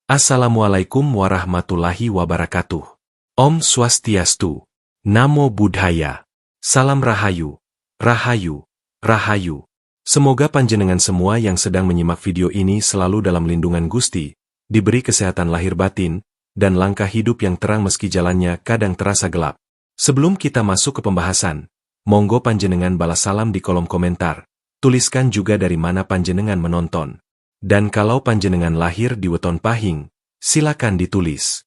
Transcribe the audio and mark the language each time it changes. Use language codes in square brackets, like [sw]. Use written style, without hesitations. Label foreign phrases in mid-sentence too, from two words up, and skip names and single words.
[ar] السلام عليكم ورحمة الله وبركاته. [sa] Om Swastiastu. [pi] Namo Buddhaya. [id] Salam Rahayu. Rahayu. Rahayu. Semoga panjenengan semua yang sedang menyimak video ini selalu dalam lindungan Gusti, diberi kesehatan lahir batin, dan langkah hidup yang terang meski jalannya kadang terasa gelap. [jv] Sebelum kita masuk ke pembahasan, monggo panjenengan balas salam di kolom komentar. [id] Tuliskan juga dari mana panjenengan menonton. Dan kalau panjenengan lahir di weton Pahing, silakan ditulis.